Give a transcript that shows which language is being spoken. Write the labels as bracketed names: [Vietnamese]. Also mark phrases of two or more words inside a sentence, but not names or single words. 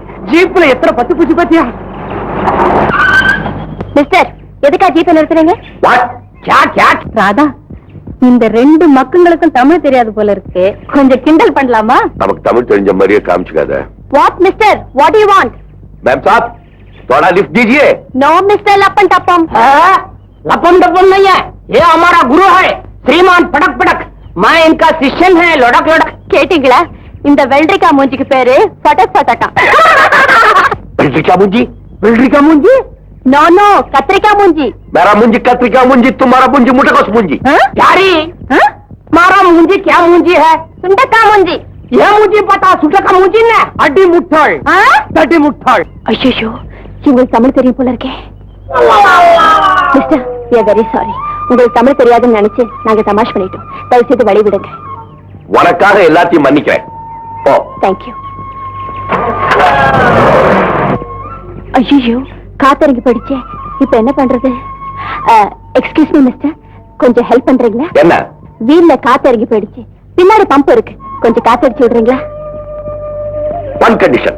[Tamil] ஜீப்ல எத்தனை பத்து பூச்சி பாத்தியா? மிஸ்டர், எதுக்கா ஜீப்பை நிறுத்துறீங்க? ராதா, இந்த ரெண்டு மக்களுக்கும் தமிழ் தெரியாது போல இருக்கு, கொஞ்சம் கிண்டல் பண்ணலாமா? நமக்கு தமிழ் தெரிஞ்ச மாதிரியே காமிச்சுக்காத. [English] What mister, what you want? [Hindi] मैम साहब थोड़ा लिफ्ट दीजिए। [English] No mister लपन टपम। [Hindi] लपन टपम नहीं है, ये हमारा गुरु है श्रीमान पटक पटक। मैं इनका शिष्यन है लड़क लड़क। [Tamil] கேட்டீங்களா? இந்த வெள்ளரிக்கா மூஞ்சிக்கு பேரு பட்டக் பட்டக்கா. வெள்ளரிக்கா மூஞ்சி? வெள்ளரிக்கா மூஞ்சி? [English] No no, [Tamil] கத்திரிக்காய் மூஞ்சி. [Hindi] मेरा मूंजी कत्रिका मूंजी, तुम्हारा मूंजी मुटकोस मूंजी। यारी मारा मूंजी क्या मूंजी है? [Tamil] சுண்டக்காய் மூஞ்சி. [Hindi] ये मूंजी पता सुटका मूंजी ने अड्डी मुट्ठल दड्डी मुट्ठल। [Tamil] ஐயோ, உங்களுக்கு தமிழ் தெரியும் போல இருக்கே. மிஸ்டர், [English] we are very sorry. [Tamil] உங்களுக்கு தமிழ் தெரியாதுன்னு நினைச்சு நாங்க தமாஷ் பண்ணிட்டோம். தயவு செய்து வழி விடுங்க. உனக்காக எல்லாத்தையும் மன்னிக்கிறேன். போ. [English] Thank you. [Tamil] ஐயோ, காத்தறங்கி போயிடுச்சே, இப்ப என்ன பண்றது? [English] Excuse me mister, [Tamil] கொஞ்சம் ஹெல்ப் பண்றீங்களா? என்ன? வீல்ல காத்தறங்கி போயிடுச்சு, பின்னாடி பம்ப் இருக்கு, கொஞ்சம் காத்தடிச்சு விடுறீங்களா? [English] One condition.